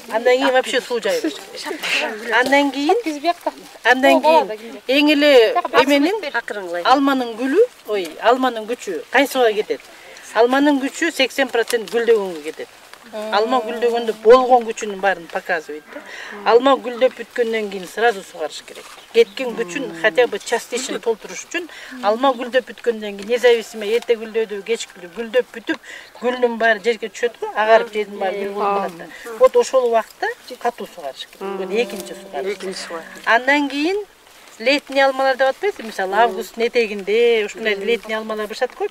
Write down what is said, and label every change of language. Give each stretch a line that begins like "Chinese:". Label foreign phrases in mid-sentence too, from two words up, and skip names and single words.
Kyrgyz: Андан кийин вообще суу жайбаш керек. Андан кийин эң эле эменин алманын гүлү, алманын күчү кайсыга кетет? Алманын күчү 80% гүлдөгөнгө кетет. Алма гүлдөгөндө болгон күчүнүн баарын показывает да. Алма гүлдөп бүткөндөн кийин сразу сугарыш керек. Кеткен күчүн
Russian: хотя бы частично
Kyrgyz: толтуруш үчүн алма гүлдөп бүткөндөн кийин независимо эрте гүлдөдү, кеч гүлдөп бүтүп, гүлдүн баары жерге түшөт го, агарып жердин баары гүл болуп калат да. Вот ошол убакта катуу сугарыш керек. Экинчи сугарыш. Андан кийин летний алмалар деп атпайсызбы? Мисалы, августтун этегинде ушундай летний алмалар бышат го.